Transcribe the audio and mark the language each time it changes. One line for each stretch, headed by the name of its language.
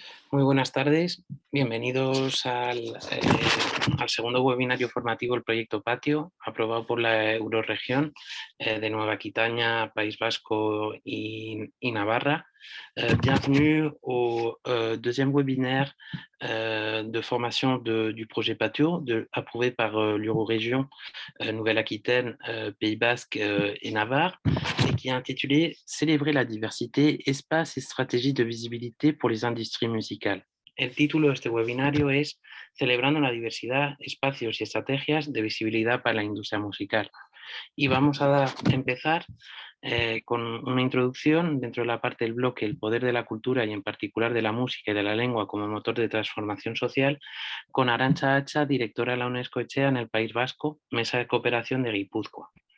Spanish: Muy buenas tardes, bienvenidos al segundo webinario formativo del proyecto Patio, aprobado por la Eurorregión de Nueva Aquitania, País Vasco y Navarra.
French: Bienvenue au deuxième webinaire de formation du projet Patio, approuvé par l'Eurorégion Nouvelle-Aquitaine, Pays Basque et Navarre, et qui est intitulé « Célébrer la diversité, espace et stratégie de visibilité pour les industries musicales ».
Spanish: El título de este webinario es Celebrando la diversidad, espacios y estrategias de visibilidad para la industria musical. Y vamos a empezar con una introducción dentro de la parte del bloque El poder de la cultura y en particular de la música y de la lengua como motor de transformación social, con Arantxa Hacha, directora de la UNESCO Etxea en el País Vasco, Mesa de Cooperación de Guipúzcoa.